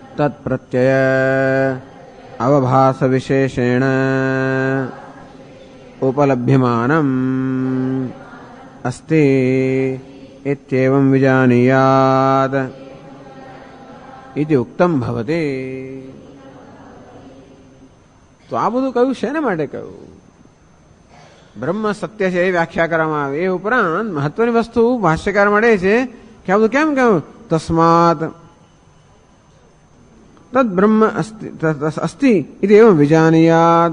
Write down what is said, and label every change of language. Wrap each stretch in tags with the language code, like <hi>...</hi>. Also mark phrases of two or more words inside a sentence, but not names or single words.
<sa>तत्प्रत्यय अवभासविशेषेण उपलभ्यमानम् अस्ति इत्येवं विजानीयात् इति उक्तम भवते।</sa> <gu>તો આ બધું કહ્યું શેના માટે કહ્યું? બ્રહ્મ સત્ય છે એ વ્યાખ્યા કરવામાં આવે. એ ઉપરાંત મહત્વની વસ્તુ ભાષ્યકાર મળે છે કે આ બધું કેમ કહ્યું?</gu> <sa>તસ્માત તદ બ્રહ્મ અસ્તિ ઇતિ એવં વિજાનીયાત.</sa>